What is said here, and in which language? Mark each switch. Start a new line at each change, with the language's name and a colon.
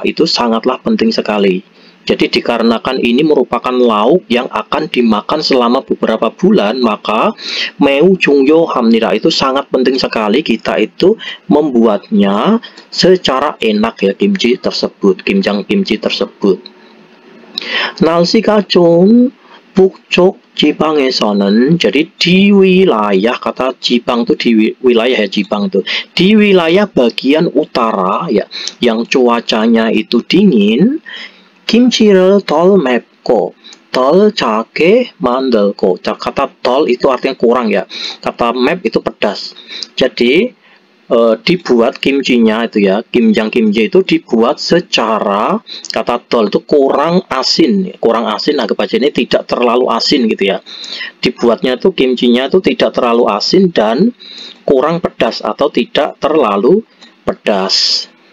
Indonesian: Itu sangatlah penting sekali. Jadi dikarenakan ini merupakan lauk yang akan dimakan selama beberapa bulan, maka
Korean: 매우 중요합니다
Indonesian: itu sangat penting sekali kita itu membuatnya secara enak ya, kimchi tersebut, kimjang kimchi tersebut.
Korean: 날씨가 좋은 북쪽 지방에서는,
Indonesian: jadi di wilayah, kata Jipang itu di wilayah ya, Jipang itu di wilayah bagian utara ya, yang cuacanya itu dingin.
Korean: 김치를 덜 맵고 덜 짜게 만들고.
Indonesian: Kata 덜 itu artinya kurang ya, kata 맵 itu pedas. Jadi dibuat kimchinya itu ya, kimjang kimchi itu dibuat secara, kata 덜 itu kurang asin, anggap aja ini tidak terlalu asin gitu ya. Dibuatnya itu kimchinya itu tidak terlalu asin dan kurang pedas atau tidak terlalu pedas.